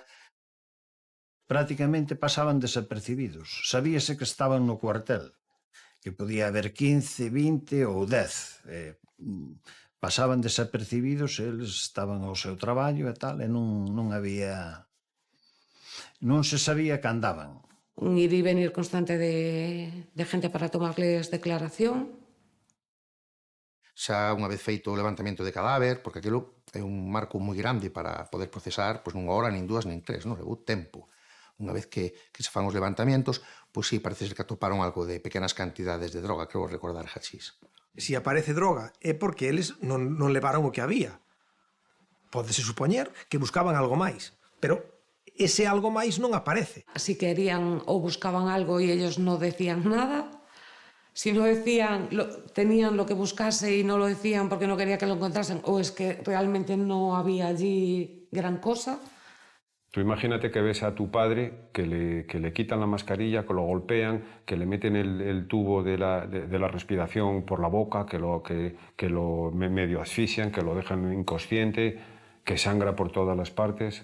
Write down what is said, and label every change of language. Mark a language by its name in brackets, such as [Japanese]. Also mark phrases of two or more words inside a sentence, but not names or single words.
[Galician] Prácticamente pasaban desapercibidos. Sabíase que estaban no cuartel, que podía haber 15, 20 ou 10. Pasaban desapercibidos, eles estaban ao seu traballo e tal, e non había... Non se sabía que andaban. [Spanish] Un ir y venir constante de gente para tomarles declaración. [Galician] Xa unha vez feito o levantamento de cadáver, porque aquilo é un marco moi grande para poder procesar, pois non unha hora, nin dúas, nin tres, non? Levou tempo. Unha vez que se fan os levantamientos, pois sí, parece ser que atoparon algo de pequenas cantidades de droga, creo recordar hachís. Se aparece droga é porque eles non levaron o que había. Pódese supoñer que buscaban algo máis, pero ese algo máis non aparece. [Spanish] Si querían o buscaban algo y ellos no decían nada, si no decían, tenían lo que buscase y no lo decían porque no quería que lo encontrasen, o es que realmente no había allí gran cosa. Tú imagínate que ves a tu padre que le quitan la mascarilla, que lo golpean, que le meten el tubo de la respiración por la boca, que lo medio asfixian, que lo dejan inconsciente, que sangra por todas las partes.